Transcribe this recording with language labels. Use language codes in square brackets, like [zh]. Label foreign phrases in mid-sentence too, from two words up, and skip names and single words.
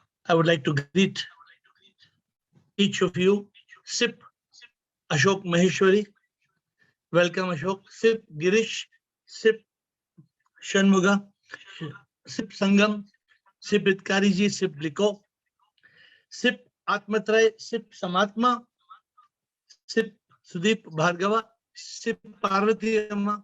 [en] I would like to greet each of you. Sip Ashok Maheshwari. Welcome, Ashok. Sip Girish. Sip Shanmuga. Sip Sangam. Sip Itkariji. Sip Liko. Sip Atmatray. Sip Samatma. Sip Sudeep Bhargava. Sip Parvati Amma.